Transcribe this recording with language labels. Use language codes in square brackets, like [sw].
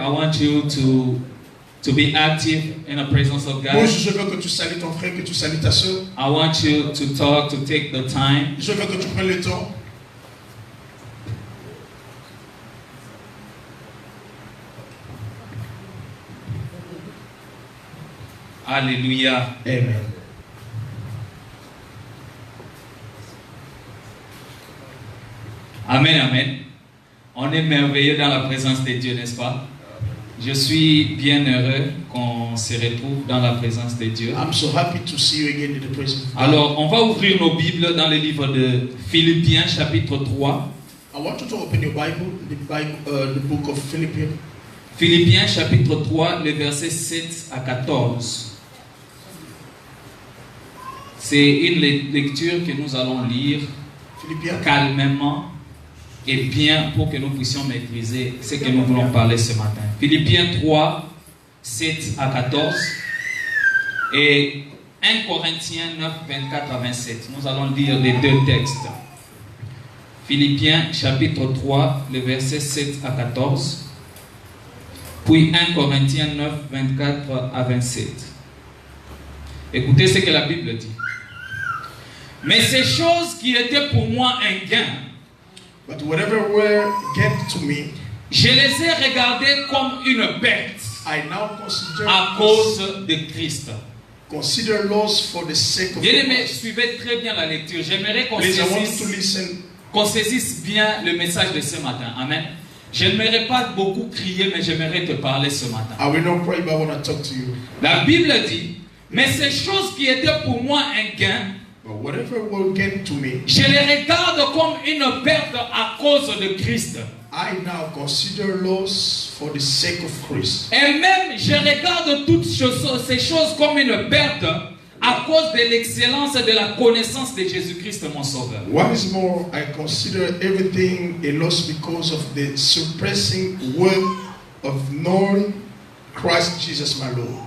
[en] I want you to be active in the presence of God. [fr] Bouge, je veux que tu salues ton frère, que tu salues ta soeur. [en] I want you to talk, to take the time. [fr] Je veux que tu prennes le temps. Alléluia. Amen. Amen, amen. On est merveilleux dans la présence de Dieu, n'est-ce pas? Je suis bien heureux qu'on se retrouve dans la présence de Dieu. [en] I'm so happy to see you again in the presence of God. [fr] Alors, on va ouvrir nos Bibles dans le livre de Philippiens, chapitre 3. [en] I want you to open your Bible, the book of Philippians. [fr] Philippiens, chapitre 3, les versets 7 à 14. C'est une lecture que nous allons lire Philippiens. calmement et bien pour que nous puissions maîtriser ce que nous voulons parler ce matin. Philippiens 3, 7 à 14 et 1 Corinthiens 9, 24 à 27. Nous allons lire les deux textes. Philippiens chapitre 3, les versets 7 à 14, puis 1 Corinthiens 9, 24 à 27. Écoutez ce que la Bible dit. Mais ces choses qui étaient pour moi un gain, [en] But whatever were gain to me, [fr] je les ai regardées comme une perte [en] I now consider [fr] à cause de Christ. [en] consider loss for the sake of [fr] Bien-aimés, [en] Christ. [fr] suivez très bien la lecture. J'aimerais qu'on [en] Please, I want you to [fr] saisisse, [en] listen. [fr] bien le message de ce matin. Amen. Je n'aimerais pas beaucoup crier, mais j'aimerais te parler ce matin. [en] I will not pray, but I want to talk to you. [fr] La Bible dit, mais ces choses qui étaient pour moi un gain, [en] But whatever will gain to me, [fr] je les regarde comme une perte à cause de Christ. [en] I now consider loss for the sake of Christ. [fr] Et même, je regarde toutes ces choses comme une perte à cause de l'excellence de la connaissance de Jésus-Christ, mon Sauveur. [en] What is more, I consider everything a loss because of the surpassing worth of knowing Christ Jesus my Lord,